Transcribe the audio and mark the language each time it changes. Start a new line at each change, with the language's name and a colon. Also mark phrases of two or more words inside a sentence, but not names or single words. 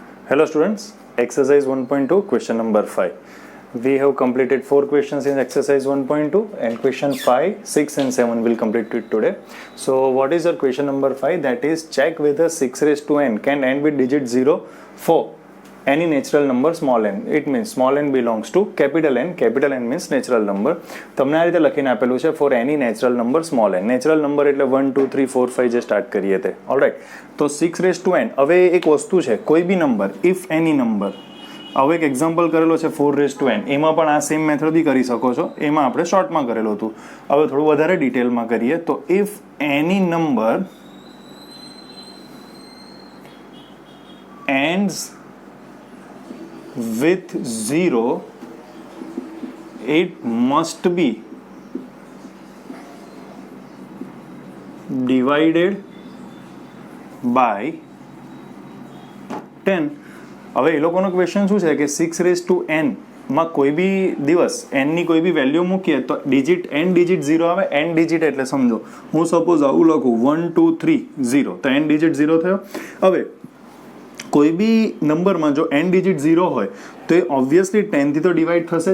English: Hello students, exercise 1.2 question number 5. We have completed 4 questions in exercise 1.2 and question 5, 6 and 7 will complete it today. So what is your question number 5? That is check whether 6 raised to n can end with digit 0 for any natural number small n. It means small n belongs to capital N means natural number.
Gujarati: તમને આ રીતે લખીને આપેલું છે
English: for any natural number small n. Natural number
Gujarati: એટલે 1, 2, 3, 4, 5 જે સ્ટાર્ટ કરીએ તે. ઓલરાઈટ, તો
English: 6 raised to n.
Gujarati: હવે એક વસ્તુ છે, કોઈ બી નંબર,
English: if any number,
Gujarati: હવે એક એક્ઝામ્પલ કરેલો છે
English: 4 raised to n.
Gujarati: એમાં પણ આ
English: same method
Gujarati: બી કરી શકો છો. એમાં આપણે શોર્ટમાં કરેલું હતું. હવે થોડું વધારે ડિટેલમાં કરીએ તો
English: if any number ends with 0, it must be divided by 10.
Gujarati: હવે એ લોકોનો ક્વેશ્ચન શું છે કે
English: 6 raised to n
Gujarati: માં કોઈ બી દિવસ n ની કોઈ બી વેલ્યુ મૂકીએ તો ડિજિટ n ડિજિટ 0 આવે. n ડિજિટ એટલે સમજો હું સપોઝ આવું લખું 1 2 3 0 તો n ડિજિટ 0 થયો. હવે કોઈ બી નંબરમાં જો n ડિજિટ 0 હોય તો એ ઓબ્વિયસલી 10 થી તો ડિવાઈડ થશે જ.